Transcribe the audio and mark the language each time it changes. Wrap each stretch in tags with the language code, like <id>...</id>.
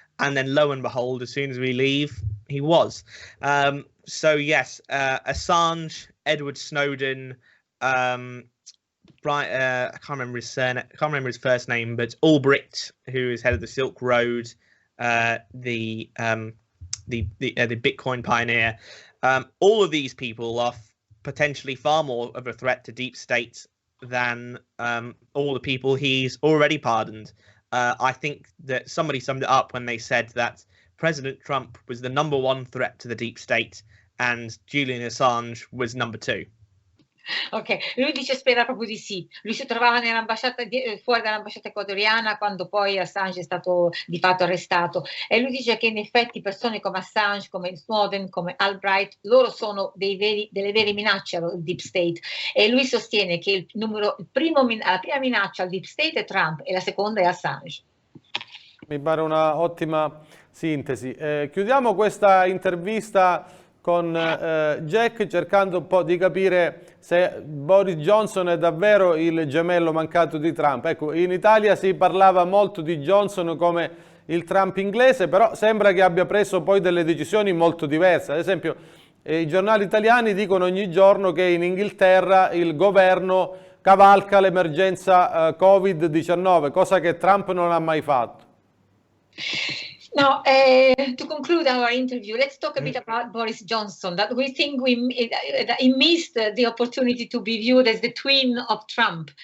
<en>And then lo and behold, as soon as we leave, he was. So yes, Assange, Edward Snowden, I can't remember his surname, I can't remember his first name, but Albrecht, who is head of the Silk Road, the Bitcoin pioneer, all of these people are potentially far more of a threat to deep state than all the people he's already pardoned. I think that somebody summed it up when they said that President Trump was the #1 threat to the deep state and Julian Assange was #2.</en> <it>Ok, lui dice spera proprio di sì. Lui si trovava nell'ambasciata fuori dall'ambasciata ecuadoriana quando poi Assange è stato di fatto arrestato, e lui dice che in effetti persone come Assange, come Snowden, come Albright, loro sono delle vere minacce al deep state, e lui sostiene che la prima minaccia al deep state è Trump e la seconda è Assange. Mi pare una ottima sintesi. Chiudiamo questa intervista con Jack cercando un po' di capire se Boris Johnson è davvero il gemello mancato di Trump. Ecco, in Italia si parlava molto di Johnson come il Trump inglese, però sembra che abbia preso poi delle decisioni molto diverse. Ad esempio, i giornali italiani dicono ogni giorno che in Inghilterra il governo cavalca l'emergenza Covid-19, cosa che Trump non ha mai fatto.</it> <en>Now, to conclude our interview, let's talk a bit about Boris Johnson. That we think that he missed the opportunity to be viewed as the twin of Trump.</en>